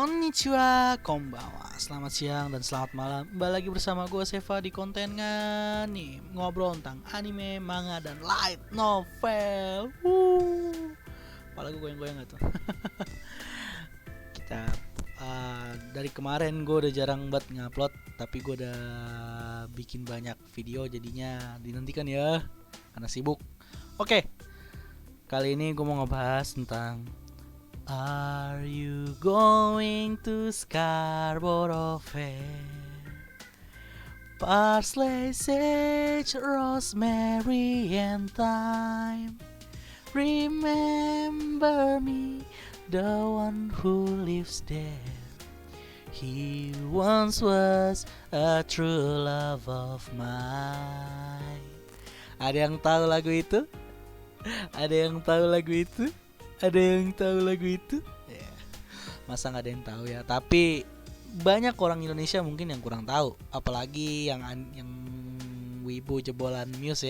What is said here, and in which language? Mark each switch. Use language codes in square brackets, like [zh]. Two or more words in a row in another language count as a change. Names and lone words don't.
[ja] こんにちは、こんばんは. [id] Selamat siang dan selamat malam. Kembali lagi bersama gue Seva di konten nih ngobrol tentang anime, manga, dan light novel. Kepala gue goyang-goyang gak tuh? Kita dari kemarin gue udah jarang banget ngupload, tapi gue udah bikin banyak video, jadinya dinantikan ya karena sibuk. Oke, kali ini gue mau ngebahas tentang [en] Are you going to Scarborough Fair? Parsley, sage, rosemary, and thyme. Remember me, the one who lives there. He once was a true love of mine. [id] Ada yang tahu lagu itu? Ada yang tahu lagu itu? Ada yang tahu lagu itu? Ya, masa nggak ada yang tahu ya? Tapi banyak orang Indonesia mungkin yang kurang tahu, apalagi yang wibu jebolan Muse ya.